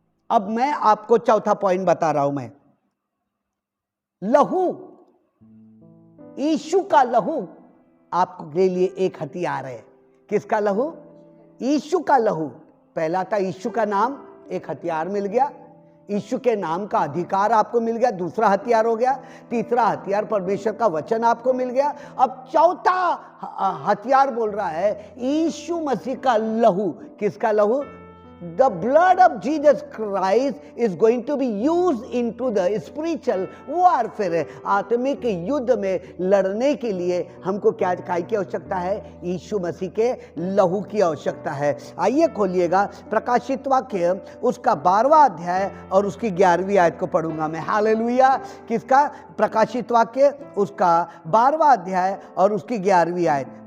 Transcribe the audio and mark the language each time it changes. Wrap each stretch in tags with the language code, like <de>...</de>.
<hi>अब मैं आपको चौथा पॉइंट बता रहा हूं। मैं लहू, यीशु का लहू आपके लिए एक हथियार है। किसका लहू? यीशु का लहू। पहला था यीशु का नाम, एक हथियार मिल गया, यीशु के नाम का अधिकार आपको मिल गया, दूसरा हथियार हो गया। तीसरा हथियार परमेश्वर का वचन आपको मिल गया। अब चौथा हथियार बोल रहा है यीशु मसीह का लहू। किसका लहू?</hi> <en>The blood of Jesus Christ is going to be used into the spiritual warfare।</en> <hi>आत्मिक युद्ध में लड़ने के लिए हमको क्या की आवश्यकता है? यीशु मसीह के लहू की आवश्यकता है। आइए खोलिएगा प्रकाशित वाक्य उसका 12वां अध्याय और उसकी 11वीं आयत को पढ़ूंगा मैं। हालेलुया। किसका? प्रकाशित वाक्य उसका 12वां अध्याय और उसकी 11वीं आयत।</hi>